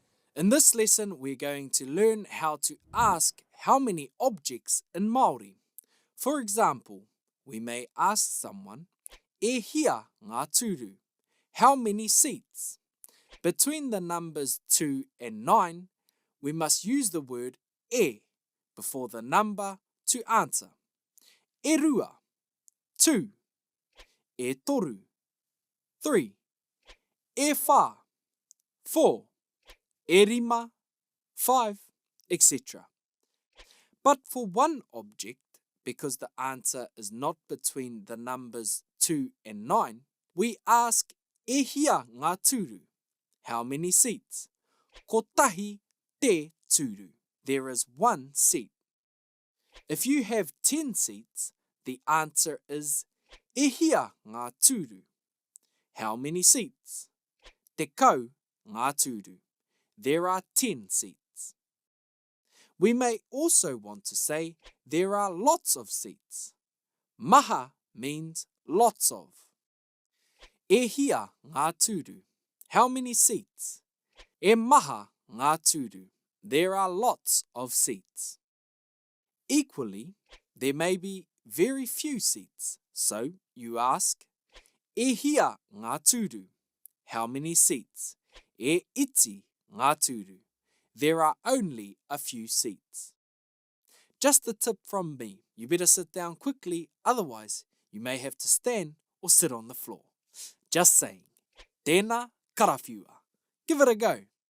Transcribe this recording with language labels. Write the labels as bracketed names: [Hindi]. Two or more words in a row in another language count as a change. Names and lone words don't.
[English] In this lesson, we're going to learn how to ask how many objects in Maori. For example, we may ask someone, [Māori] e hia ngā tūru? [English] How many seats? Between the numbers 2 and 9, we must use the word e before the number to answer. [Māori] E rua, 2. E toru, 3. E whā, 4. E rima, 5, [English] etc. But for one object, because the answer is not between the numbers 2 and 9, we ask [Māori] e hia ngā tūru? [English] How many seats? [Māori] Ko tahi te tūru. [English] There is 1 seat. If you have 10 seats, the answer is [Māori] e hia ngā tūru? [English] How many seats? [Māori] Te kau ngā tūru. [English] There are 10 seats. We may also want to say there are lots of seats. Maha means lots of. [Māori] E hia ngā tūru? [English] How many seats? [Māori] E maha ngā tūru? [English] There are lots of seats. Equally, there may be very few seats, so you ask, [Māori] e hia ngā tūru? [English] How many seats? [Māori] E iti ngā tūru? [English] There are only a few seats. Just a tip from me, you better sit down quickly, otherwise you may have to stand or sit on the floor. Just saying. [Māori] Tēnā karawhiua. [English] Give it a go.